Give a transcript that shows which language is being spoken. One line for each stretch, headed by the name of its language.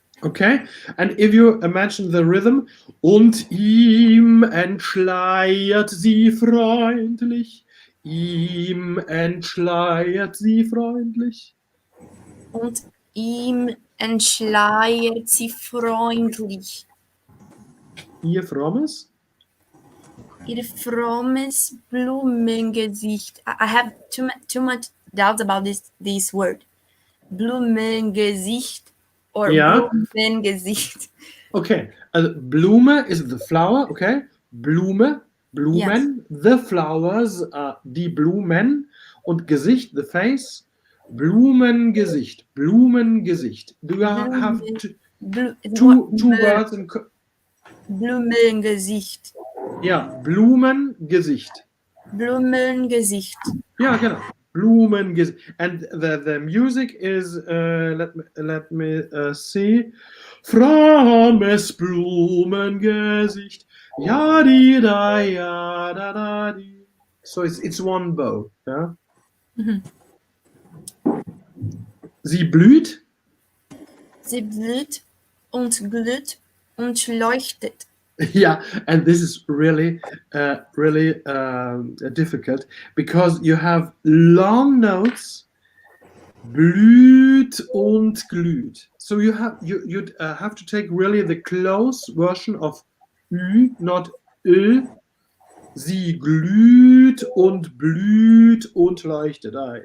English: Okay, and if you imagine the rhythm,
German: und ihm entschleiert sie freundlich,
English: ihm entschleiert sie freundlich.
German: Und ihm entschleiert sie freundlich. Ihr frommes? Ihr frommes Blumengesicht.
English: I have too much doubts about this word.
German: Blumengesicht. Or Blumengesicht.
English: Okay, Blume is the flower, okay? Blumen, yes. The flowers, die Blumen, und Gesicht, the face, Blumengesicht. Do you have two words in...
German: Blumengesicht. Ja, Blumengesicht. Ja, genau. Blumengesicht.
English: And the music is, let me see.
German: Frommes Blumengesicht.
English: Ja, di, da, ja, da, da, di. So it's one bow. Yeah? Mhm.
German: Sie blüht. Sie blüht und glüht und leuchtet.
English: Yeah, and this is really difficult because you have long notes,
German: blüht und glüht.
English: So you have to take really the close version of ü, not ö.
German: Sie glüht und blüht und leuchtet.